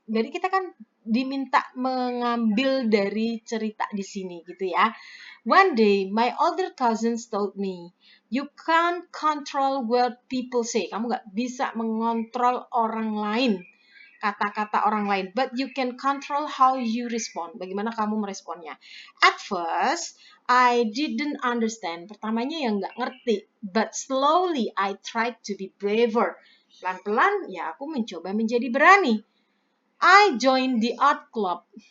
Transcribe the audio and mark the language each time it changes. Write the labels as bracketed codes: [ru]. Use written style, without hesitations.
[id] Jadi kita kan diminta mengambil dari cerita di sini gitu ya. [en] One day my older cousins told me, you can't control what people say. [id] Kamu nggak bisa mengontrol orang lain, kata-kata orang lain, [en] but you can control how you respond. [id] Bagaimana kamu meresponnya. [en] At first, I didn't understand. [id] Pertamanya yang nggak ngerti, [en] but slowly I tried to be braver. [id] Pelan-pelan ya aku mencoba menjadi berani. [en] I joined the art club.